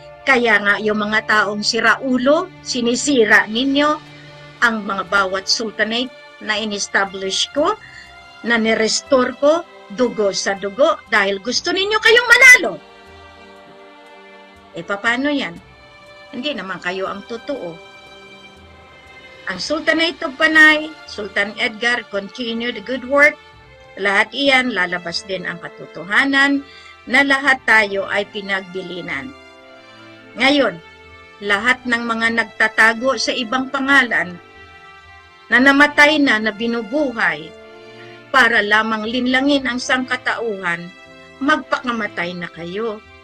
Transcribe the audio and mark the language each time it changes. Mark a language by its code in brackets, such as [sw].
[tl] Kaya nga yung mga taong siraulo, sinisira ninyo ang mga bawat sultanate na in-establish ko, na nirestore ko, dugo sa dugo, dahil gusto ninyo kayong manalo. Paano yan? Hindi naman kayo ang totoo. [en] Ang Sultanate of Panay, Sultan Edgar, continue the good work. [tl] Lahat iyan, lalabas din ang katotohanan na lahat tayo ay pinagbilinan. Ngayon, lahat ng mga nagtatago sa ibang pangalan na namatay na binubuhay para lamang linlangin ang sangkatauhan, magpakamatay na kayo.